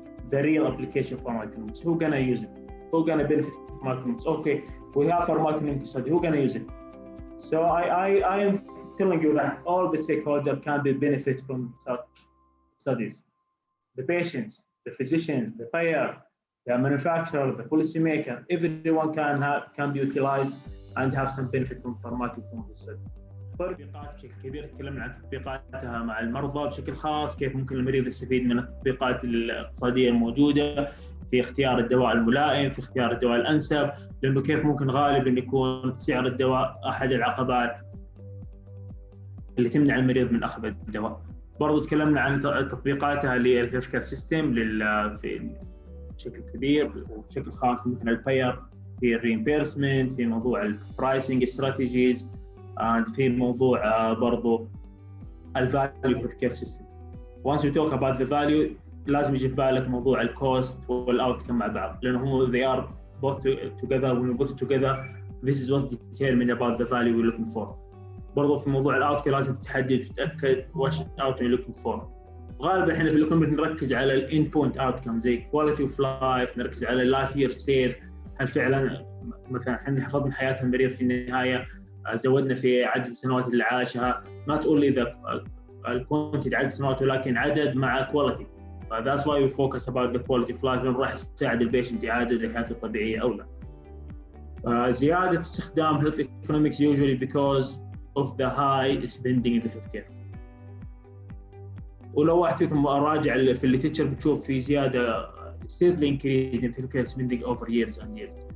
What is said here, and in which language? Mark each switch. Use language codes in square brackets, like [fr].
[en] The real application of pharmacoeconomics. Who's gonna use it? Who's gonna benefit from pharmacoeconomics? Okay, we have pharmacoeconomics study. Who's gonna use it? So I am telling you that all the stakeholders can be benefit from such studies. The patients, the physicians, the payer, the manufacturer, the policymaker, everyone can be utilized and have some benefit from pharmacoeconomics studies. [ar] تطبيقات بشكل كبير تكلمنا عن تطبيقاتها مع المرضى بشكل خاص، كيف ممكن المريض يستفيد من التطبيقات الاقتصادية الموجودة في اختيار الدواء الملائم، في اختيار الدواء الأنسب، لأنه كيف ممكن غالبا يكون سعر الدواء أحد العقبات اللي تمنع المريض من أخذ الدواء. برضو تكلمنا عن تطبيقاتها للهيلث كير سيستم في بشكل كبير وبشكل خاص مثل الباير في الريمبيرسمنت، في موضوع البرايسنج استراتيجيز، في موضوع برضو الفاليو هيلث كير سيستم. [en] once you talk about the value [ar] لازم يجي في بالك موضوع الكوست والاوتكم مع بعض، لأنه [en] they are both together. when we put it together this is what determine about the value we're looking for. [ar] برضو في موضوع الاوتكم لازم تحدد وتتاكد [en] what outcome you're looking for. [ar] غالبا احنا في الايكونومي نركز على الانبوت اوتكم زي كواليتي اوف لايف، نركز على اللايف يير سيف، هل فعلا مثلا احنا حفظنا حياه المريض في النهايه، زودنا في عدد السنوات اللي عاشها، [en] not only the quantity [ar] عدد السنوات ولكن عدد مع quality. [en] that's why we focus about the quality of life، [ar] راح يساعد البيشنت إعادة لحياته الطبيعية أو لا. زيادة استخدام [en] health economics usually because of the high spending in the healthcare. [ar] ولو واحد فيكم راجع في الليترشر بتشوف في زيادة [en] steadily increase in healthcare spending over years and years.